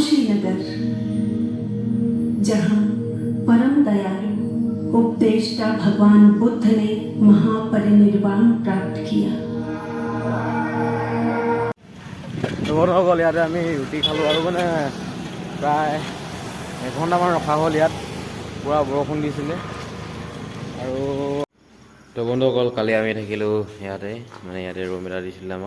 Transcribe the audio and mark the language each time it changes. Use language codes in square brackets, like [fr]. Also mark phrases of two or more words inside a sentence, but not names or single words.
[hi] कुशीनगर, जहाँ परम दयालु उपदेष्टा भगवान बुद्ध ने महापरिनिर्वाण प्राप्त किया। [as] বন্ধুসকল ইয়াতে আমি ৰুটি খালোঁ আৰু মানে প্ৰায় এঘণ্টামান ৰখা হ'ল ইয়াত, পূৰা বৰষুণ দিছিলে। আৰু তো বন্ধুসকল কালি আমি থাকিলোঁ ইয়াতে, মানে ইয়াতে ৰুম এটা দিছিলে আমাক।